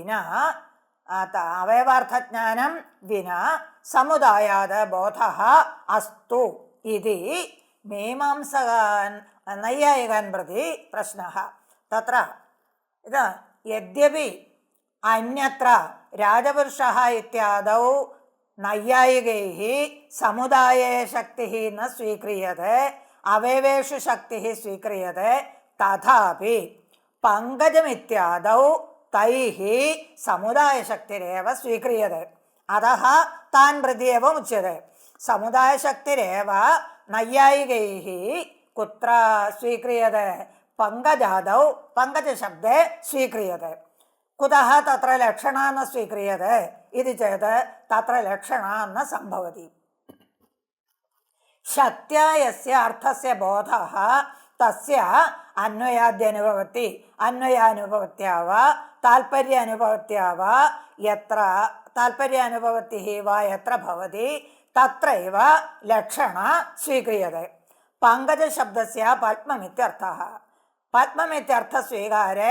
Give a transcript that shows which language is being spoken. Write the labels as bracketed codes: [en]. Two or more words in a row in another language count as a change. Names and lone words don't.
[sa] विना समुदायात् बोधः अस्तु इति मीमांसकान् नैयायिकान् प्रति प्रश्नः। तत्र यद्यपि अन्यत्र राजपुरुषः इत्यादौ നൈയായികൈः സമുദായേ ശക്തിः ന സ്വീക്രിയത്തെ അവയവേഷു ശക്തിः സ്വീക്രിയത്തെ തഥാപി പങ്കജമിത്യാദൗ തൈः സമുദായശക്തിരേവ സ്വീക്രിയത്തെ അതഃ താൻ പ്രതി एव ഉച്യത്തെ സമുദായശക്തിരേവ നൈയായികൈः കുത്ര സ്വീക്രിയത്തെ പങ്കജാദൗ പങ്കജശബ്ദേ സ്വീക്രിയത്തെ കുതഃ തത്ര ലക്ഷണാ ന സ്വീക്രിയത്തെ इति चेत् तत्र लक्षणा न सम्भवति शक्त्या यस्य अर्थस्य बोधः तस्य अन्वयाद्यनुभवति अन्वयानुभवत्या वा तात्पर्यानुभवत्या वा यत्र तात्पर्यानुभवतिः वा यत्र भवति तत्रैव लक्षणा स्वीक्रियते पङ्कजशब्दस्य पद्ममित्यर्थः पद्ममित्यर्थस्वीकारे